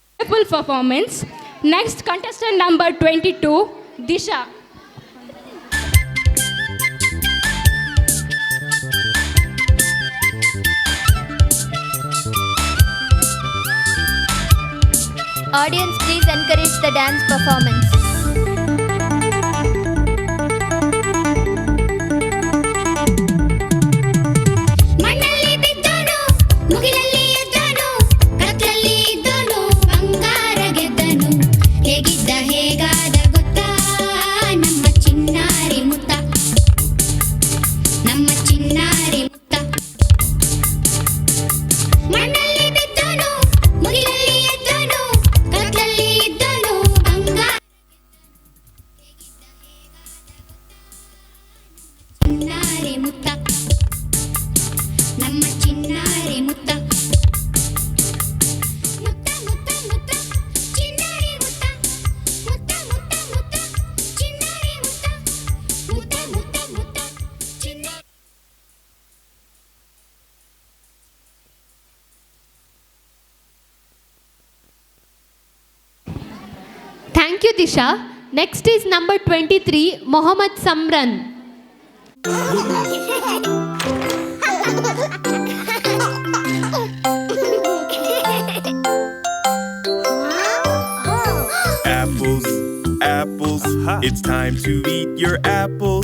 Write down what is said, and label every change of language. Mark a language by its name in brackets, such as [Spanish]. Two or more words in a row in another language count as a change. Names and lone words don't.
[English] wonderful performance. Next, contestant number 22, Disha. Audience, please encourage the dance performance. [Kannada] ಮಣ್ಣಲ್ಲಿ ಬಿದ್ದನು ಮುಗಿಲಲ್ಲಿ ಎದ್ದನು ಕತ್ತಲಲ್ಲಿ ಇದ್ದನು ಬಂಗಾರ ಗೆದ್ದನು ಹೇಗಿದ್ದ ಹೇಗಾದ ಗೊತ್ತಾ ನಮ್ಮ ಚಿನ್ನಾರಿ ಮುತ್ತ ನಮ್ಮ ಚಿನ್ನಾರಿ ಮುತ್ತ ಮಣ್ಣಲ್ಲಿ ಬಿದ್ದನು ಮುಗಿಲಲ್ಲಿ ಎದ್ದನು ಕತ್ತಲಲ್ಲಿ ಇದ್ದನು ಬಂಗಾರ ಚಿನ್ನಾರಿ ಮುತ್ತ ನಮ್ಮ ಚಿನ್ನಾರಿ ಮುತ್ತ ಮುತ್ತ ಮುತ್ತ ಮುತ್ತ ಚಿನ್ನಾರಿ ಮುತ್ತ ಮುತ್ತ ಮುತ್ತ ಮುತ್ತ ಚಿನ್ನಾರಿ ಮುತ್ತ ಮುತ್ತ ಮುತ್ತ ಮುತ್ತ ಚಿನ್ನಾರಿ [English] Thank you, Disha. Next is number 23, Mohammad Samran. Apples, apples, it's time to eat your apples.